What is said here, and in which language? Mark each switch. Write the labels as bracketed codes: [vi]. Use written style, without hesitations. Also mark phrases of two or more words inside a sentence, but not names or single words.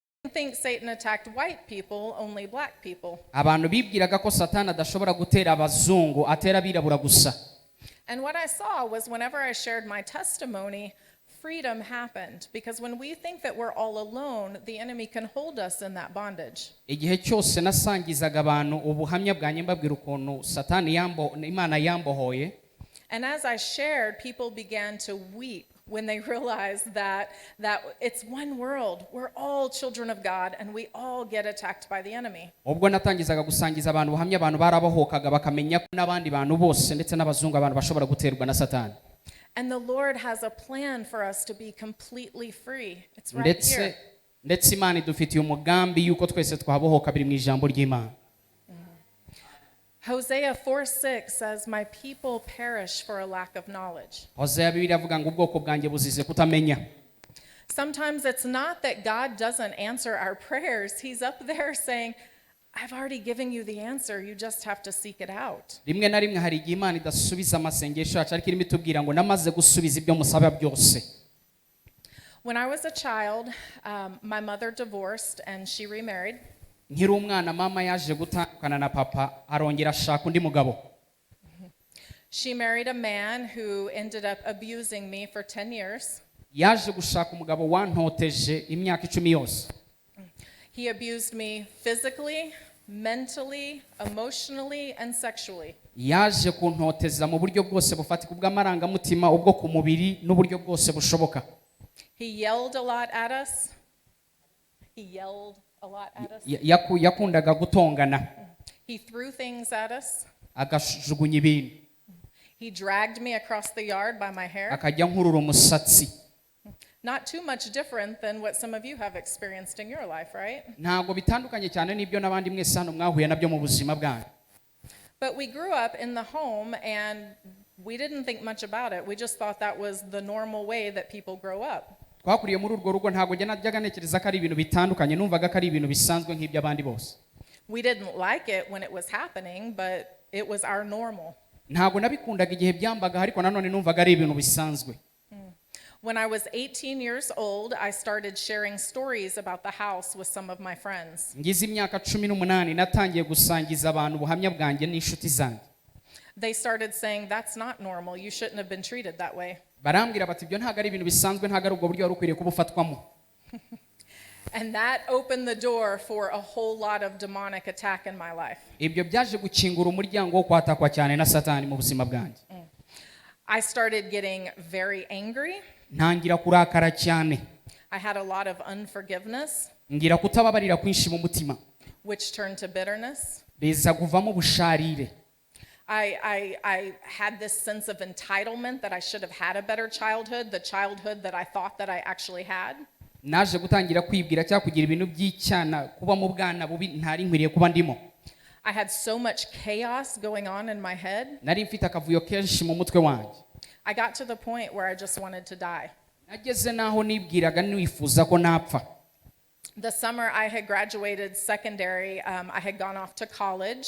[en] didn't think Satan attacked white people, only black people. [rw] abantu bibwiraga ko satani adashobora gutera abazungu atera abirabura gusa. [en] And what I saw was whenever I shared my testimony, freedom happened. Because when we think that we're all alone, the enemy can hold us in that bondage. [rw] igihe cyose nasangizaga abantu ubuhamya bwanjye mbabwira ukuntu satani imana yambohoye. [en] And as I shared, people began to weep when they realized that it's one world. We're all children of God and we all get attacked by the enemy. [rw] ubwo natangizaga gusangiza abantu ubuhamya abantu barabohokaga bakamenya ko n'abandi bantu bose ndetse n'abazungu abantu bashobora guterwa na satani. [en] And the Lord has a plan for us to be completely free. It's right here. [rw] ndetse imana idufitiye umugambi yuko twese twabohoka biri mu ijambo ry'Imana. [en] Hosea 4:6 says, "My people perish for a lack of knowledge." [rw] Hosea Bibiliya avuga ngo ubwoko bwanjye buzize kutamenya. [en] Sometimes it's not that God doesn't answer our prayers. He's up there saying, "I've already given you the answer. You just have to seek it out." [rw] rimwe na rimwe hari igihe imana idasubiza amasengesho yacu ariko irimo itubwira ngo namaze gusubiza ibyo musaba byose. [en] When I was a child, my mother divorced and she remarried. [rw] nkiri umwana mama yaje gutandukana na papa arongera ashaka undi mugabo. [en] She married a man who ended up abusing me for 10 years. [rw] yaje gushaka umugabo wantoteje imyaka 10 yose. [en] He abused me physically, mentally, emotionally, and sexually. [rw] yaje kuntoteza mu buryo bwose bufatika bw'amarangamutima ubwo ku mubiri n'uburyo bwose bushoboka. [en] He yelled a lot at us. [rw] yakundaga gutongana. [en] He threw things at us. [rw] agajugunya ibintu. [en] He dragged me across the yard by my hair. [rw] akajya nkurura umusatsi. [en] Not too much different than what some of you have experienced in your life, right? [rw] ntabwo bitandukanye cyane n'ibyo n'abandi mwese hano mwahuye nabyo mu buzima bwanyu. [en] But we grew up in the home and we didn't think much about it. We just thought that was the normal way that people grow up. [rw] twakuriye muri urwo rugo ntabwo najyaga ntekereza ko ari ibintu bitandukanye, numvaga ko ari ibintu bisanzwe nk'iby'abandi bose. [en] We didn't like it when it was happening, but it was our normal. [rw] ntabwo nabikundaga igihe byambaga ariko nanone numvaga ari ibintu bisanzwe. [en] When I was 18 years old, I started sharing stories about the house with some of my friends. [rw] ngize imyaka 18 natangiye gusangiza abantu ubuhamya bwanjye n'inshuti zanjye. [en] They started saying, "That's not normal. You shouldn't have been treated that way." [rw] barambwira bati ibyo ntabwo ari ibintu bisanzwe, ntabwo ari ubwo buryo wari ukwiriye kuba ufatwamo. [en] And that opened the door for a whole lot of demonic attack in my life. [rw] ibyo byaje gukingura umuryango wo kwatakwa cyane na satani mu buzima bwanjye. [en] I started getting very angry. [rw] ntangira kurakara cyane. [en] I had a lot of unforgiveness, [rw] ngira kutababarira kwinshi mu mutima, [en] which turned to bitterness. [rw] biza kuvamo busharire. [en] I had this sense of entitlement that I should have had a better childhood, the childhood that I thought that I actually had. [rw] naje gutangira kwibwira cyangwa kugira ibintu by'icyana kuba mu bwana bubi ntari nkwiriye kuba ndimo. [en] I had so much chaos going on in my head. [rw] nari mfite akavuyo kenshi mu mutwe wanjye. [en] I got to the point where I just wanted to die. [rw] nageze naho nibwiraga nifuza ko napfa. [en] The summer I had graduated secondary, I had gone off to college.